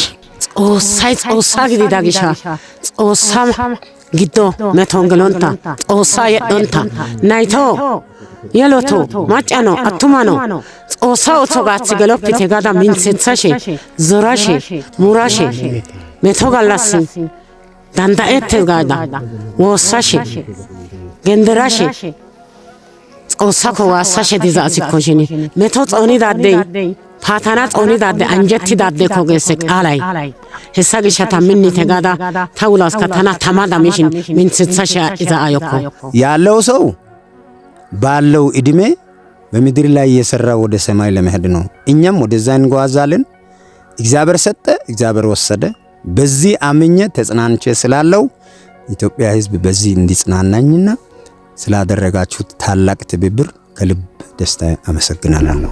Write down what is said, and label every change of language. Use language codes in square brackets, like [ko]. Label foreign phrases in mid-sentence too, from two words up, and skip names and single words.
[wal] ጾሳይ ጾሳ ጊዲዳ ጊሻ ጾሳ ጊዶ መቶንገሎንታ ጾሳ የዶንታ ናይቶ የሎቶ ማጫኖ አቱማኖ ጾሳ ኦቶጋት ገሎፕቴ ጋዳ ሚንሴትሳሼ ዞራሼ ሙራሼ መቶጋላስ ዳንዳኤት ጋዳ ወሳሼ ገንደራሼ ጾሳ ኮዋሳሼ ዲዛሲ ኮሽኒ መቶ ጾኒ ዳዴ ፓታና ጾኒ ዳደ አንጀቲ ዳደ ኮገሰ ቃላይ ህሳ ግሸታ ምን ተጋዳ ታውላስ ከተና ተማዳ ሚሽን ምን ስትሰሻ ኢዛ አየኮ [am] ያለው ሰው ባለው እድሜ በምድር ላይ የሰራ ወደ ሰማይ ለመሄድ ነው። እኛም ወደዛ እንጓዛለን። እግዚአብሔር ሰጠ፣ እግዚአብሔር ወሰደ። በዚህ አምኜ ተጽናንቼ ስላለው ኢትዮጵያ ህዝብ በዚህ እንዲጽናናኝና ስላደረጋችሁት ታላቅ ትብብር ከልብ ደስታ አመሰግናለሁ።